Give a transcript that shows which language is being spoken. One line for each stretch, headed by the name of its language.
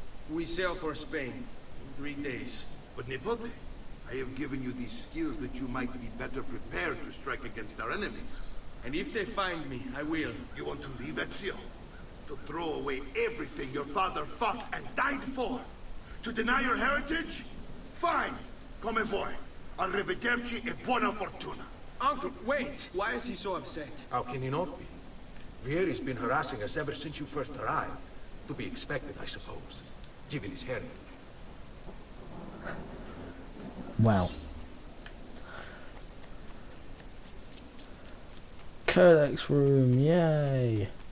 English: We sail for Spain in 3 days. But Nepote, I have given you these skills that you might be better prepared to strike against our enemies. And if they find me, I will. You want to leave Ezio? To throw away everything your father fought and died for? To deny your heritage? Fine.
Italian: Come vuoi. Arrivederci e buona fortuna.
English: Uncle, wait! Why is he so upset? How can he not be? Vieri's been harassing us ever since you first arrived. To be expected, I suppose, given his heritage. Well. Codex room, yay!